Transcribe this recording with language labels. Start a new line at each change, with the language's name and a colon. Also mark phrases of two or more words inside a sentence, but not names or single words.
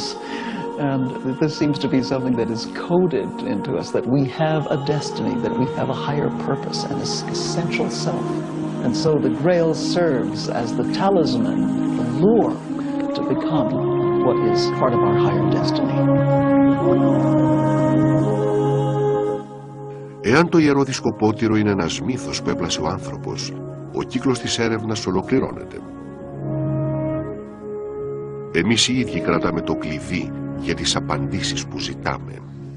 English: And this seems to be something that is coded into us, that we have a destiny, that we have a higher purpose and an essential self. And so the Grail serves as the talisman, the lure to become what is part of our higher destiny.
Greek: Εάν το ιερό δισκοπότηρο είναι ένας μύθος που έπλασε ο άνθρωπος, ο κύκλος της έρευνας ολοκληρώνεται. Εμείς οι ίδιοι κρατάμε το κλειδί για τις απαντήσεις που ζητάμε.